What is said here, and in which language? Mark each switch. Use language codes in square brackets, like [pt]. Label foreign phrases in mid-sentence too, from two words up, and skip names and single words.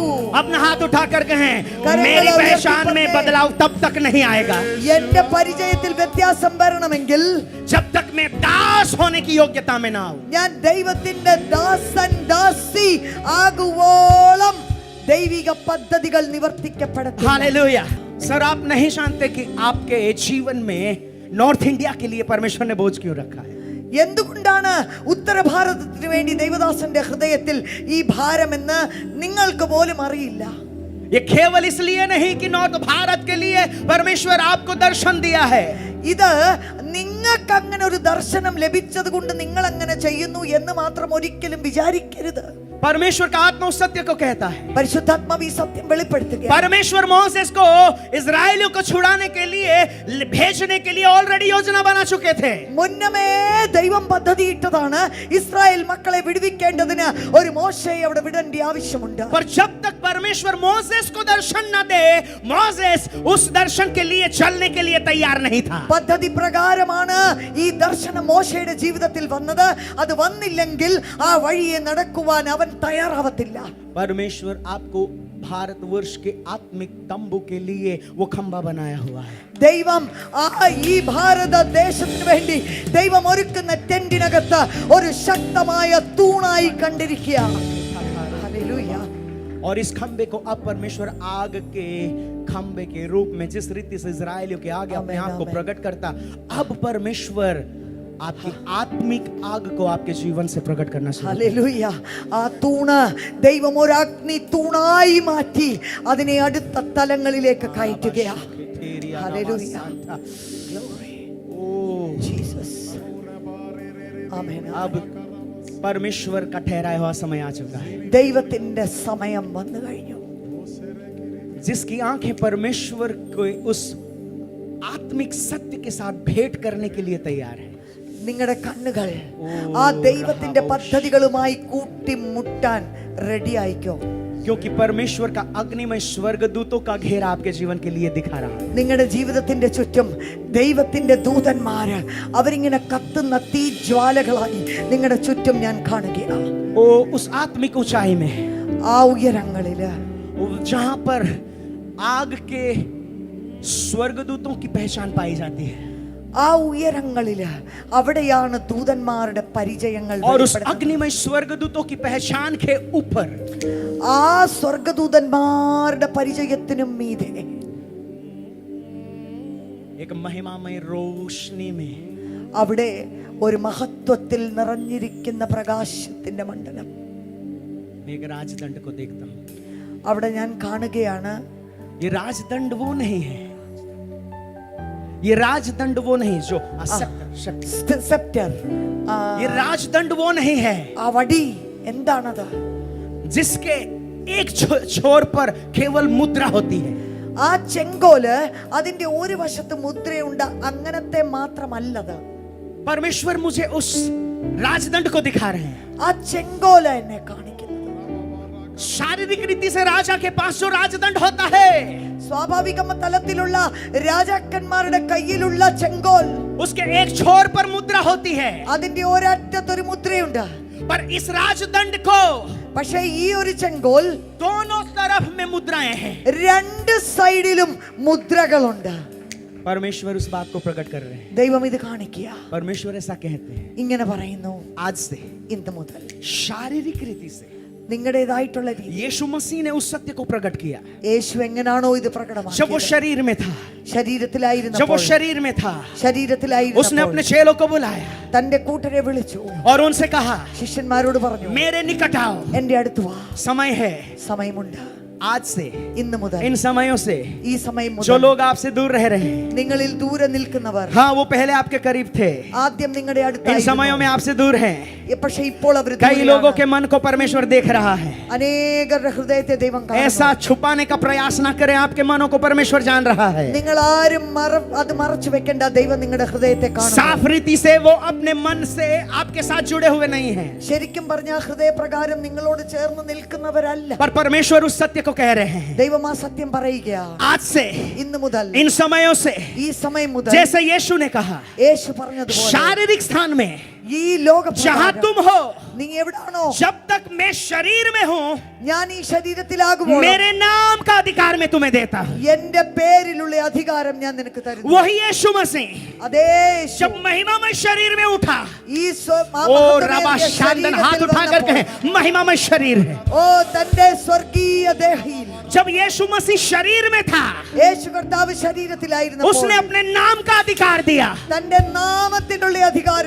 [hi] अपना हाथ उठाकर कहें, करें मेरी गला पहचान में व्यक्ति बदलाव तब तक नहीं आएगा [ml] എന്റെ പരിചയത്തിൽ വ്യത്യാസം വരണമെങ്കിൽ [hi] जब तक मैं दास होने की योग्यता में ना आऊं। [ml] ഞാൻ ദൈവത്തിന്റെ ദാസൻ ദാസി ആകുവോളം ദൈവിക പദ്ധതികൾ നിവർത്തിക്കപ്പെടട്ടെ. [hi] हालेलुया। सर, आप नहीं जानते कि आपके जीवन में नॉर्थ इंडिया के लिए परमेश्वर ने बोझ क्यों रखा है? [ml] എന്തുകൊണ്ടാണ് ഉത്തരഭാരതത്തിന് വേണ്ടി ദൈവദാസന്റെ ഹൃദയത്തിൽ ഈ ഭാരമെന്ന് നിങ്ങൾക്ക് പോലും അറിയില്ല. [hi] ये केवल इसलिए नहीं कि नॉर्थ भारत के लिए परमेश्वर आपको दर्शन दिया है, [ml] ഇത് നിങ്ങൾക്ക് അങ്ങനെ ഒരു ദർശനം ലഭിച്ചത് കൊണ്ട് നിങ്ങൾ അങ്ങനെ ചെയ്യുന്നു എന്ന് മാത്രം ഒരിക്കലും വിചാരിക്കരുത്. [hi] परमेश्वर का आत्मा उस सत्य को कहता है। [ml] പരിശുദ്ധാത്മാവ് ഈ സത്യം വെളിപ്പെടുത്തുകയാണ്. [hi] परमेश्वर मोसेस को इजराइलियों को छुड़ाने के लिए, भेजने के लिए ऑलरेडी योजना बना चुके थे। [ml] മുന്നമേ ദൈവം പദ്ധതിയിട്ടതാണ് ഇസ്രായേൽ മക്കളെ വിടുവിക്കേണ്ടതിന് ഒരു മോശയെ അവിടെ വിടേണ്ട ആവശ്യമുണ്ട്. [hi] पर जब तक परमेश्वर मोसेस को दर्शन न दे, मोसेस उस दर्शन के लिए चलने के लिए तैयार नहीं था। [ml] പദ്ധതി പ്രകാരമാണ് ഈ ദർശനം മോശയുടെ ജീവിതത്തിൽ വന്നത്. അത് വന്നില്ലെങ്കിൽ ആ വഴിയെ നടക്കുവാൻ അവൻ തയ്യാറാവത്തില്ല. [hi] परमेश्वर आपको भारतवर्ष के आत्मिक तंबू के लिए वो खंबा बनाया हुआ है। [ml] ദൈവം ഈ ഭാരതദേശത്തിന് വേണ്ടി ദൈവം ഒരുക്കുന്ന ടെന്റിനകത്ത് ഒരു ശക്തമായ തൂണായി കണ്ടിരിക്കുകയാണ്. ഹല്ലേലൂയ. [hi] और इस खंबे को अब परमेश्वर आग के खंबे के रूप में जिस रीति से इजराइलियों के आगे अपने आप को प्रकट करता, अब परमेश्वर आपकी आत्मिक आग को आपके जीवन से प्रकट करना शुरू। [ml] ഹല്ലേലൂയ. ആ തൂണ് ദൈവം ഒരു അഗ്നി തൂണായി മാറ്റി അതിനെ അടുത്ത തലങ്ങളിലേക്ക് കയറ്റുകയാണ്. ഹല്ലേലൂയ. ओ ജീസസ്. ആമേൻ. [hi] अब परमेश्वर का ठहराया हुआ समय आ चुका है, [ml] ദൈവത്തിന്റെ സമയം വന്നു കഴിഞ്ഞു. [hi] जिसकी आंखें परमेश्वर को उस आत्मिक सत्य के साथ भेंट करने के लिए तैयार है। [ml] നിങ്ങളുടെ കണ്ണുകൾ ആ ദൈവത്തിന്റെ പദ്ധതികളുമായി കൂട്ടിമുട്ടാൻ റെഡി ആയിക്കോ. [hi] क्योंकि परमेश्वर का अग्निमय स्वर्गदूतों का घेरा आपके जीवन के लिए दिखा रहा है। [ml] നിങ്ങളുടെ ജീവിതത്തിന്റെ ചുറ്റും ദൈവത്തിന്റെ ദൂതന്മാര് അവരിങ്ങനെ കത്തുന്ന തീജ്വാലകളായി നിങ്ങളുടെ ചുറ്റും ഞാൻ കാണുകയാണ്. [hi] ओ उस आत्मिक ऊंचाई में, [ml] ആ ഉയരങ്ങളില് [hi] जहां पर आग के स्वर्गदूतों की पहचान पाई जाती है, [ml] ആ ഉയരങ്ങളില് അവിടെയാണ് ദൂതന്മാരുടെ പരിചയങ്ങൾ [hi] और उस [ml] വെളിപ്പെടുന്നത്. [hi] अग्निमय स्वर्गदूतों की पहचान के ऊपर [ml] ആ സ്വർഗദൂതന്മാരുടെ പരിചയത്തിനും മീതെ [hi] एक महिमामय रोशनी में [ml] അവിടെ ഒരു മഹത്വത്തിൽ നിറഞ്ഞിരിക്കുന്ന പ്രകാശത്തിന്റെ മണ്ഡലം [hi] मैं एक राजदंड को देखता हूं। [ml] അവിടെ ഞാൻ കാണുകയാണ്. [hi] ये राजदंड वो नहीं है, ये राजदंड वो नहीं जो [ml] സെപ്റ്റർ, [hi] ये राजदंड वो नहीं है [ml] ആ വടി എന്താണത്? [hi] जिसके एक छोर पर केवल मुद्रा होती है। [ml] ആ ചെങ്കോല് അതിന്റെ ഒരു വശത്ത് മുദ്രയുണ്ട്, അങ്ങനത്തെ മാത്രമല്ലത്. [hi] परमेश्वर मुझे उस राजदंड को दिखा रहे हैं। [ml] ആ ചെങ്കോല് എന്നെ കാണിക്കുന്നത് [hi] शारीरिक रीति से राजा के पास जो राजदंड होता है, [ml] സ്വാഭാവിക തലത്തിലുള്ള രാജാക്കന്മാരുടെ കയ്യിലുള്ള ചെങ്കോൽ, [hi] उसके एक छोर पर मुद्रा होती है, [ml] അതിന്റെ ഒരറ്റത്തൊരു മുദ്രയുണ്ട്. [hi] पर इस राजदंड को [ml] പക്ഷേ ഈ ഒരു ചെങ്കോൽ [hi] दोनों तरफ में मुद्राएं हैं। [ml] രണ്ട് സൈഡിലും മുദ്രകളുണ്ട്. [hi] परमेश्वर उस बात को प्रकट कर रहे हैं। [ml] ദൈവം ഇത് കാണിക്കുക. [hi] परमेश्वर ऐसा कहते हैं, [ml] ഇങ്ങനെ പറയുന്നു, [hi] आज से [ml] ഇന്ന് മുതൽ [hi] शारीरिक रीति से [ml] നിങ്ങളുടേതായിട്ടുള്ള രീതി [hi] यीशु मसीह ने उस सत्य को प्रकट किया। [ml] യേശു എങ്ങനാണോ ഇത് [hi] जब वो [ml] പ്രകടമാക്കിയത്, [hi] शरीर में था, जब वो [ml] ശരീരത്തിലായിരുന്നപ്പോൾ [hi] शरीर में था, उसने [ml] ശരീരത്തിലായിരുന്നപ്പോൾ [hi] अपने चेलों को बुलाया [ml] തന്റെ കൂട്ടരെ വിളിച്ചു, [hi] और उनसे कहा, [ml] ശിഷ്യന്മാരോട് പറഞ്ഞു, [hi] मेरे निकट आओ, [ml] എന്റെ അടുത്ത് വാ, [hi] समय है। [ml] സമയമുണ്ട്. [hi] आज से [ml] ഇന്ന് മുതൽ, [hi] इन समयों से [ml] ഈ സമയം [hi] जो [ml] മുതൽ [hi] लोग आपसे दूर रह रहे हैं, നിങ്ങളിൽ ദൂരെ നിൽക്കുന്നവർ हाँ वो पहले आपके करीब थे, [ml] ആദ്യം നിങ്ങളുടെ [hi] इन [ml] അടുത്തായിരുന്നു, [hi] समयों में आपसे दूर हैं। [ml] പക്ഷേ ഇപ്പോൾ അവർ [hi] कई लोगों के मन को परमेश्वर देख रहा है। [ml] അനേകരുടെ ഹൃദയത്തെ ദൈവം കാണുന്നു. [hi] ऐसा छुपाने का प्रयास ना करें, आपके मनों को परमेश्वर जान रहा है। [ml] നിങ്ങൾ ആരും അത് മറച്ചു വെക്കേണ്ട, ദൈവം നിങ്ങളുടെ ഹൃദയത്തെ കാണുന്നു. [hi] साफ रीति से वो अपने मन से आपके साथ जुड़े हुए नहीं हैं, [ml] ശരിക്കും പറഞ്ഞ ഹൃദയപ്രകാരം നിങ്ങളോട് ചേർന്ന് നിൽക്കുന്നവരല്ല. [hi] पर परमेश्वर उस सत्य को कह रहे हैं, [ml] ദൈവം ആ സത്യം പറയുകയാണ്. [hi] आज से [ml] ഇന്ന് മുതൽ, [hi] इन समयों से, [ml] ഈ സമയം മുതൽ, [hi] जैसे यीशु ने कहा, [ml] യേശു പറഞ്ഞതുപോലെ [hi] शारीरिक स्थान में [ml] ഈ ലോക [hi] जहां तुम हो, [ml] നീ എവിടാണോ, [hi] जब तक मैं शरीर में हूं, [ml] ഞാൻ ഈ ശരീരത്തിലാകുമ്പോൾ [hi] मेरे नाम का अधिकार मैं तुम्हें देता हूं। [ml] എന്റെ പേരിലുള്ള അധികാരം ഞാൻ നിനക്ക് തരുന്നു. [hi] वही यीशु मसीह [ml] അതേ യേശു [hi] जब महिमामय शरीर में उठा, [ml] ഈ [hi] ओ रबा शांदन हाथ उठाकर कहे, महिमामय शरीर है। [ml] ഓ തന്റെ സ്വർഗീയ ദേഹിയിൽ [hi] जब यीशु मसीह शरीर में था, [ml] യേശു കർത്താവ് ശരീരത്തിലായിരുന്നപ്പോൾ [hi] उसने अपने नाम का अधिकार दिया, [ml] തന്റെ നാമത്തിനുള്ള അധികാരം